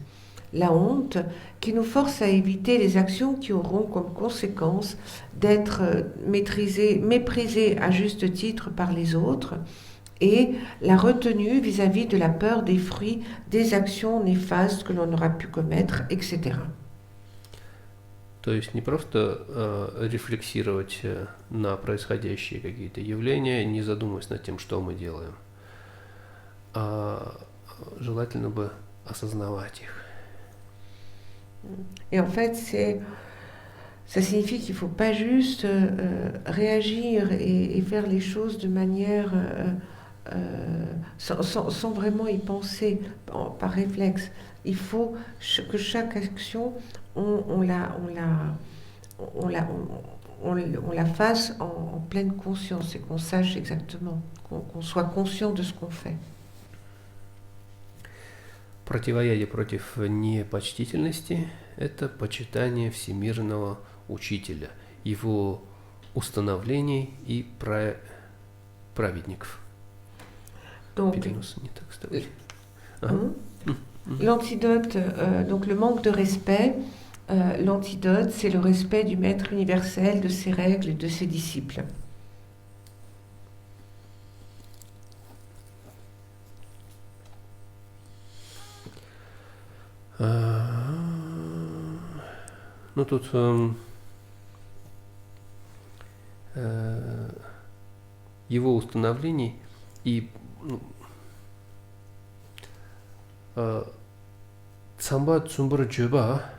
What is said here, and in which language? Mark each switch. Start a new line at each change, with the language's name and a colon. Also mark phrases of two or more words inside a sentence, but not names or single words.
French: La honte qui nous force à éviter les actions qui auront comme conséquence d'être méprisées à juste titre par les autres et la retenue vis-à-vis de la peur des fruits des actions néfastes que l'on aura pu commettre, etc.
Russian: То есть не просто рефлексировать на происходящие какие-то явления, не задумываясь над тем, что мы делаем, а желательно бы осознавать их.
French: Et en fait, ça signifie qu'il ne faut pas juste réagir et faire les choses de manière sans vraiment y penser, par réflexe. Il faut que chaque action, on la fasse en pleine conscience et qu'on sache exactement, qu'on soit conscient de ce qu'on fait.
Russian: Противоядие против непочтительности – это почитание всемирного учителя, его установлений и праведников.
French: Donc, l'antidote, donc le manque de respect, l'antidote, c'est le respect du maître universel, de ses règles et de ses disciples.
Russian: Ну тут его установлений и Самба Цумбара Джеба,